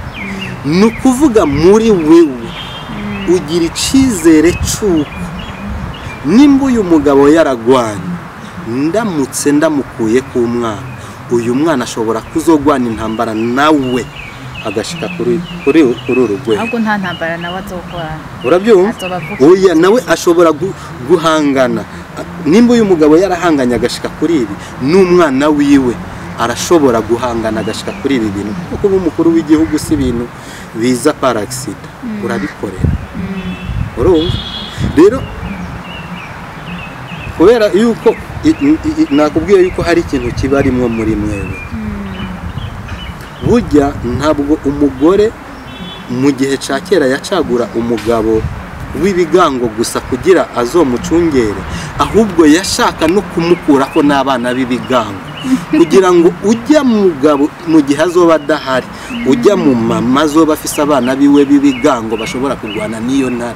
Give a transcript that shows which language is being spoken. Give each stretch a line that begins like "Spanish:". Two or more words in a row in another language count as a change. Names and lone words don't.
Rundi: Nukuvuga muri wewe ugira icizere cy'uko nimba uyu mugabo yaragwanye ndamutse ndamukuye ku mwana, uyu mwana ashobora kuzogwana intambara nawe agashika kuri urugwe. Ahubwo nta ntambara nawe azokwana. Urabyumva? Oya nawe ashobora guhangana. Nimba uyu mugabo yarahanganye agashika kuri ibi n'umwana wiwe arashobora guhangana agashika kuri ibi bintu. Kuko umukuru w'igihugu si ibintu biza
French: par accident.
Rundi: Urabikorera. Urumva? Rero kubera yuko nakubwiye yuko hari ikintu kibarimwe muri mwewe. Burya ntabwo umugore mu gihe cya kera yacagura umugabo w'ibigango gusa kugira azomucungere, ahubwo yashaka no kumukuraho n'abana b'ibigango kugira ngo ujya mugabo mu gihe azoba adahari ujya mu mama azoba afise abana biwe b'ibigango bashobora kurwana n'iyo ntare.